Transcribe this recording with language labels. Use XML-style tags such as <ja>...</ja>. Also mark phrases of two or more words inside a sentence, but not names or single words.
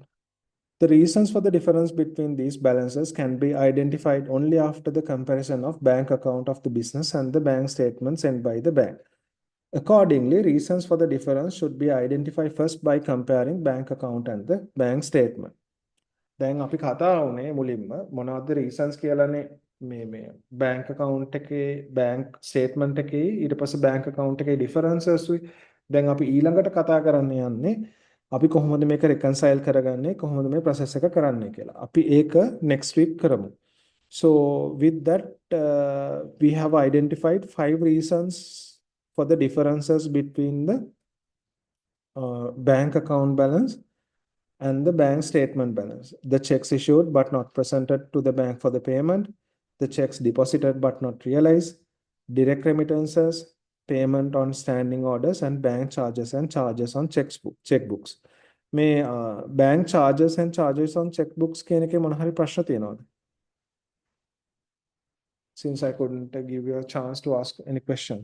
<en>The reasons for the difference between these balances can be identified only after the comparison of bank account of the business and the bank statement sent by the bank. Accordingly, reasons for the difference should be identified first by comparing bank account and the bank statement.</en> <si>දැන් අපි කතා වුණේ මුලින්ම මොනවද reasons කියලානේ මේ</si> <en>bank account</en> <si>එකේ</si> <en>bank statement</en> <si>එකේ ඊට පස්සේ</si> <en>bank account</en> <si>එකේ differences උයි. දැන් අපි ඊළඟට කතා කරන්න යන්නේ අපි කොහොමද මේක reconcile කරගන්නේ, කොහොමද මේ process එක කරන්නේ කියලා. අපි ඒක</si> <en>next week</en> <si>කරමු.</si> <en>So with that we have identified 5 reasons for the differences between the bank account balance and the bank statement balance. The checks issued but not presented to the bank for the payment, the checks deposited but not realized, direct remittances, payment on standing orders, and bank charges and charges on checkbooks.</en> <si>මේ</si> <en>bank charges and charges on checkbooks</en> <si>කියන එකේ මොන හරි ප්‍රශ්න තියෙනවද?</si> <en>Since I couldn't give you a chance to ask any questions.</en>